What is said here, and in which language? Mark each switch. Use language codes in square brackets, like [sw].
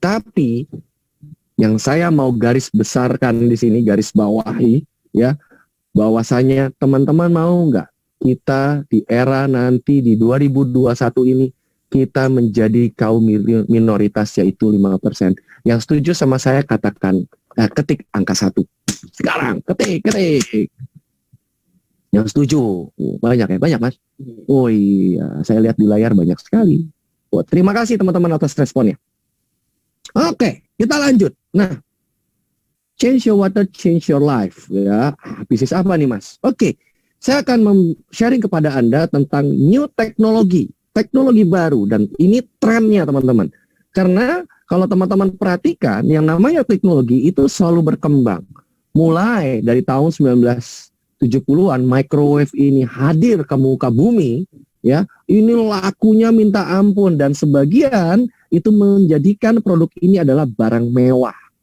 [id] Tapi yang saya mau garis besarkan di sini, garis bawahi, ya, bahwasanya teman-teman mau nggak kita di era nanti di 2021 ini kita menjadi kaum minoritas yaitu 5%. Yang setuju sama saya katakan, ketik angka 1. Sekarang ketik. Yang setuju, banyak ya, banyak mas. Oh iya, saya lihat di layar banyak sekali. Oh, terima kasih teman-teman atas responnya. Oke, kita lanjut. [en] Nah, change your water, change your life. [id] Ya, bisnis apa nih mas? Oke, saya akan sharing kepada Anda tentang new teknologi baru, dan ini trennya teman-teman. Karena kalau teman-teman perhatikan, yang namanya teknologi itu selalu berkembang. Mulai dari tahun 1970-an, microwave ini hadir ke muka bumi, ya, ini lakunya minta ampun, dan sebagian itu menjadikan produk ini adalah barang mewah.